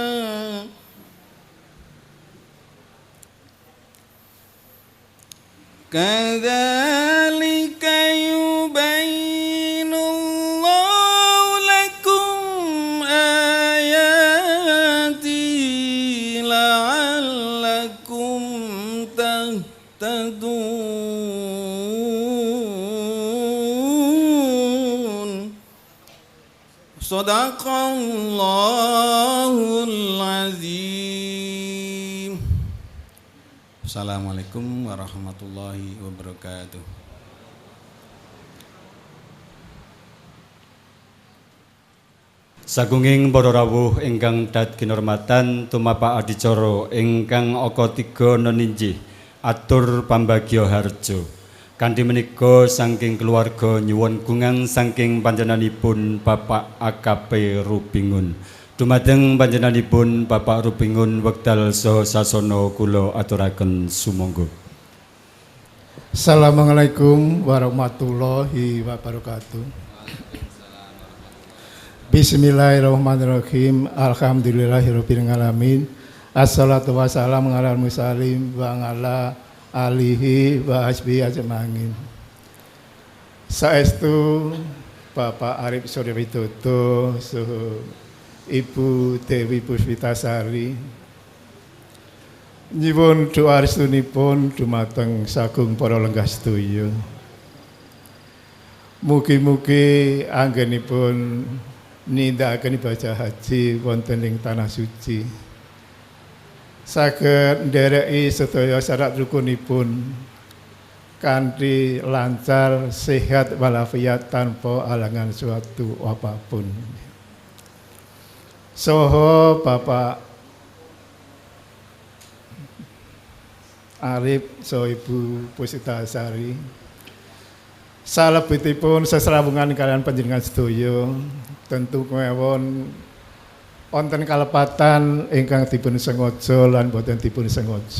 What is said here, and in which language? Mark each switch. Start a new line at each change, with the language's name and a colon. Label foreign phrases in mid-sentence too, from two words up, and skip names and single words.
Arabic: كذلك يبين الله لكم آياته لعلكم تهتدون. صدق الله العظيم. السلام عليكم ورحمة الله وبركاته.
Javanese: Sagunging para rawuh ingkang dhat kinurmatan tumapak adicara ingkang aka 3 noninjih atur pambagya harja. Kanthi menika saking keluarga nyuwun gungang saking panjenenganipun Bapak AKP Rupingun. Dumateng panjenenganipun Bapak Rupingun wekdal saha sasana kula aturaken sumangga.
Arabic: السلام عليكم ورحمة الله وبركاته. بسم الله الرحمن الرحيم. الحمد لله رب العالمين. الصلاة والسلام على المرسلين وعلى آله وأصحابه أجمعين.
Javanese: Saestu Bapak Arif Suryo Widodo saha Ibu Dewi Puspitasari nyuwun doa restunipun dumateng sagung para lenggah sedaya. Mugi-mugi anggenipun nindakaken ibadah haji wonten ing tanah suci saged ndereki sedaya syarat rukunipun kanthi lancar, sehat walafiat tanpa halangan
Indonesian: suatu apapun.
Javanese: Saha Bapak Arif saha Ibu Puspitasari salebetipun sesrawungan kalian panjenengan sedaya tentu kemawon wonten kalepatan ingkang dipun sengaja lan boten dipun sengaja.